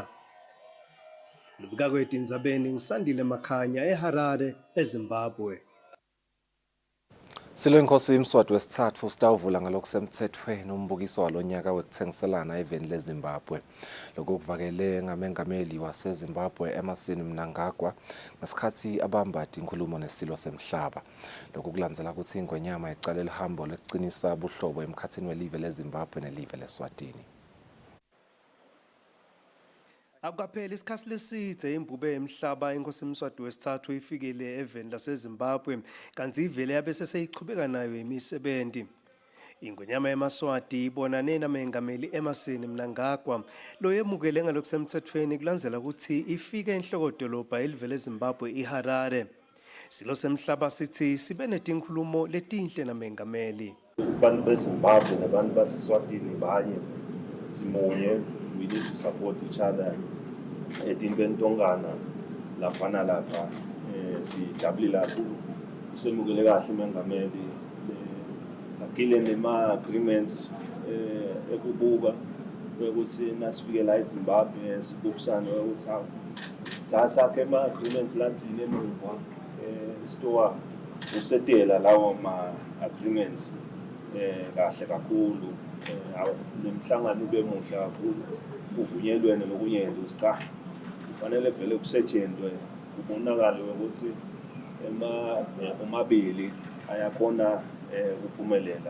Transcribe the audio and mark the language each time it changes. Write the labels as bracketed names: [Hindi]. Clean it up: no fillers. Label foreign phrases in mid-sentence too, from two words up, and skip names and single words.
[Swati] Lubika kwethu Indzabeni ngisandile Makhanya eHarare eZimbabwe. Silo inkosi imswati wesithathu sitawuvula ngalokusemthethweni umbukiso walonyaka wekuthengiselana eveni leZimbabwe. Lokhu kuvakele ngamengameli waseZimbabwe Emerson Mnangagwa ngesikhathi abambadi inkulumo nesilo semhlaba. Lokhu kulandzela ukuthi ingwenyama icala elihambo lekucinisa buhlobo emkhathini welive leZimbabwe nelive leSwatini. Akukapheli isikhathi lesidze imbube emhlaba inkosi imswati wesithathu ifikile eveni laseZimbabwe kanti ivele yabe seyiqhubeka nayo imisebenzi. Ingwenyama yemaswati ibonane namengameli Emerson Mnangagwa lo yemukele ngalokusemthethweni kulandzela ukuthi ifike enhlokodolobha elivele eZimbabwe iHarare. Silo semhlaba sithi sibe netinkhulumo letinhle namengameli. Abantu beZimbabwe nabantu baseSwatini banye simunye. [English] We need to support each other. [Swati] Etintongana laphana lapha sijabulile kakhulu usemukele kahle umengameli sakile nema agreements ekubuka ukuthi nasifike la eZimbabwe sibukisane ukuthi sasakhe ama agreements lathini emuva store usetela lawo ma agreements kahle kakhulu nemhlangano ube muhle kakhulu uvunyelwene nokunyenda usika kufanele vele kusetshenzwe kubonakala ukuthi omabili ayakhona ukuphumelela.